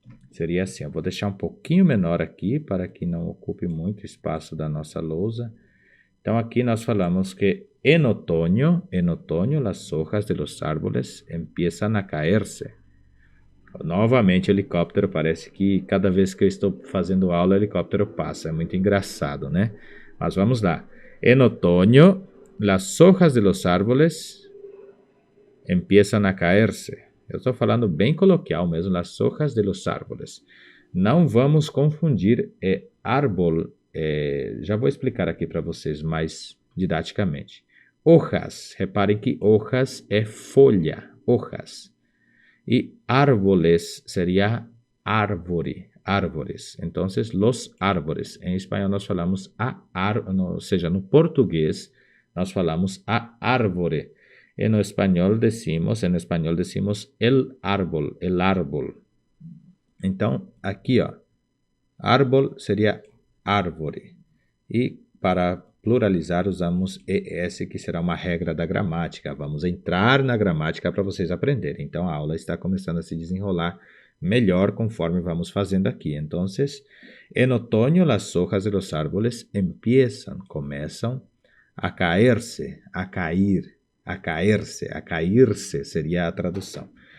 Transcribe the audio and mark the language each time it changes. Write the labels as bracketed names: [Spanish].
[Portuguese] Seria assim, eu vou deixar um pouquinho menor aqui para que não ocupe muito espaço da nossa lousa. Então aqui nós falamos que [Spanish] en otoño las hojas de los árboles empiezan a caerse. [Portuguese] Novamente helicóptero, parece que cada vez que eu estou fazendo aula o helicóptero passa, é muito engraçado, né? Mas vamos lá. [Spanish] En otoño las hojas de los árboles empiezan a caerse. [Portuguese] Eu estou falando bem coloquial mesmo, [Spanish] las hojas de los árboles. [Portuguese] Não vamos confundir árbol, já vou explicar aqui para vocês mais didaticamente. Hojas, reparem que hojas é folha, hojas. E árboles seria árvore, árvores. Então, [Spanish] los árboles. [Portuguese] Em espanhol nós falamos ou seja, no português nós falamos a árvore. E no espanhol [Spanish] decimos el árbol, el árbol. [Portuguese] Então, aqui, ó, árbol seria árvore. E para pluralizar usamos ES, que será uma regra da gramática. Vamos entrar na gramática para vocês aprenderem. Então, a aula está começando a se desenrolar melhor conforme vamos fazendo aqui. Então, [Spanish] en otoño las hojas de los árboles [Portuguese] começam a caerse, a cair, a caerse, a cair-se seria a tradução.